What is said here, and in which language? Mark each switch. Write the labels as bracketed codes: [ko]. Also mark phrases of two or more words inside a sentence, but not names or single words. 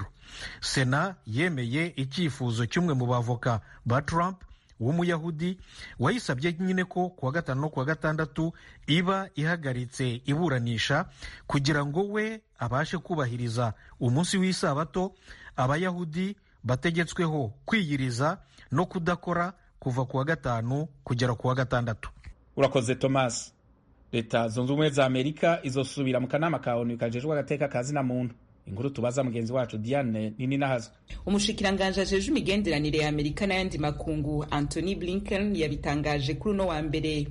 [rw] Sena yemeye icyifuzo cy'umwe mu bavoka ba Trump w'umuyahudi wayisabye nyine ko kuwa gatanu no kuwa gatandatu iba ihagaritse iburanisha kugira ngo we abashe kubahiriza umunsi w'isabato abayahudi bategetsweho kwiyiriza no kudakora kuva kuwa gatanu kugera kuwa gatandatu. Urakoze Thomas. [rn] Leta zunze ubumwe za Amerika izosubira mu kanama ka ONU kajejwe agateka ka zina muntu. Inkuru tubaza mugenzi wacu Diane Nininahazo. Umushikiranganje ajeje imigenderanire ya Amerika n'ayandi makungu Anthony Blinken yabitangaje kuri no wa mbere.